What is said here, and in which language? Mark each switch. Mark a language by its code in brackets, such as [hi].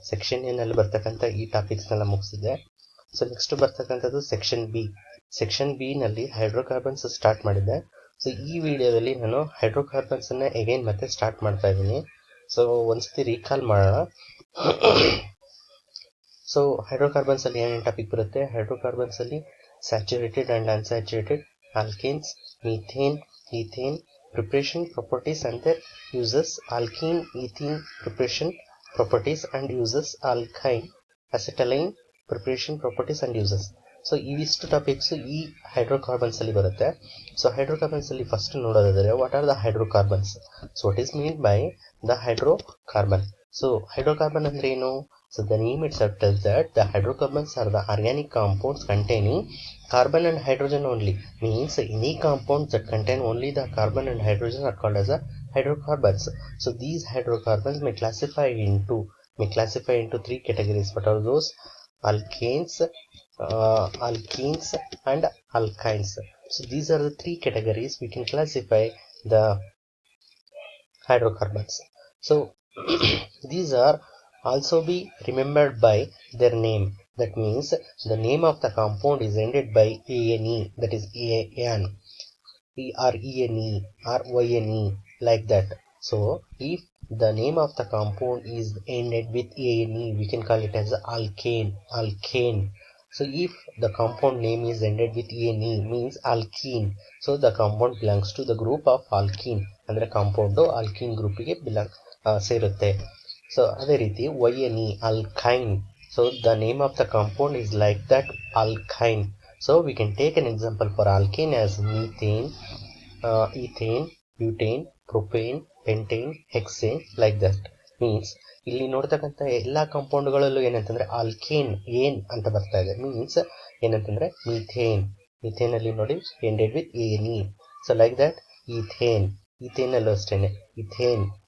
[kn] Section ಎನಲ್ಲಿ ಬರ್ತಕ್ಕಂಥ ಈ ಟಾಪಿಕ್ಸ್ನೆಲ್ಲ ಮುಗಿಸಿದ್ದೆ. So next ಬರ್ತಕ್ಕಂಥದ್ದು ಸೆಕ್ಷನ್ ಬಿನಲ್ಲಿ ಹೈಡ್ರೋಕಾರ್ಬನ್ಸ್ ಸ್ಟಾರ್ಟ್ ಮಾಡಿದ್ದೆ. ಸೊ ಈ ವಿಡಿಯೋದಲ್ಲಿ ನಾನು ಹೈಡ್ರೋಕಾರ್ಬನ್ಸನ್ನು ಎಗೈನ್ ಮತ್ತೆ ಸ್ಟಾರ್ಟ್ ಮಾಡ್ತಾ ಇದ್ದೀನಿ. ಸೊ ಒಂದ್ಸತಿ ರೀಕಾಲ್ ಮಾಡೋಣ. ಸೊ ಹೈಡ್ರೋಕಾರ್ಬನ್ಸಲ್ಲಿ ಏನೇನು ಟಾಪಿಕ್ ಬರುತ್ತೆ? [en] ಹೈಡ್ರೋಕಾರ್ಬನ್ಸಲ್ಲಿ saturated and unsaturated, alkanes, methane, ethane, preparation properties and their uses, alkene, ethene, preparation properties and uses, alkyne, acetylene, preparation properties and uses. [kn] So ಇವಿಷ್ಟು ಟಾಪಿಕ್ಸ್ ಈ hydrocarbons ಅಲ್ಲಿ ಬರುತ್ತೆ. ಸೊ ಹೈಡ್ರೋಕಾರ್ಬನ್ಸ್ ಅಲ್ಲಿ first ನೋಡೋದಾದ್ರೆ, [en] What are the hydrocarbons? So what is mean by the hydrocarbon? [kn] So hydrocarbon ಅಂದ್ರೆ ಏನು? [en] So the name itself tells that the hydrocarbons are the organic compounds containing carbon and hydrogen only. Means any compounds that contain only the carbon and hydrogen are called as a hydrocarbons. So these hydrocarbons may classify into three categories. What are those? Alkanes, alkenes and alkynes. So these are the three categories we can classify the hydrocarbons. So these are also be remembered by their name. That means the name of the compound is ended by ane, that is an, or ene or yne, like that. So if the name of the compound is ended with ane, we can call it as alkane. So if the compound name is ended with ene, means alkene. So the compound belongs to the group of alkene. [kn] ಅಂದ್ರೆ compound alkene ಗ್ರೂಪಿಗೆ ಸೇರುತ್ತೆ. So ಅದೇ ರೀತಿ yne, alkyne. [en] So the name of the compound is like that, alkyne. So we can take an example for alkane as methane, ethane, butane, propane, pentane, hexane, like that. [kn] Means ಇಲ್ಲಿ ನೋಡ್ತಕ್ಕಂಥ ಎಲ್ಲ ಕಾಂಪೌಂಡ್ಗಳಲ್ಲೂ ಏನಂತಂದ್ರೆ alkane ಏನ್ ಅಂತ ಬರ್ತಾ ಇದೆ. Means ಏನಂತಂದ್ರೆ methane ಅಲ್ಲಿ ನೋಡಿ [en] Ended with ane. [kn] So [en] like that [kn] ethane ಅಲ್ಲೂ ಅಷ್ಟೇನೆ ಇಥೇನ್.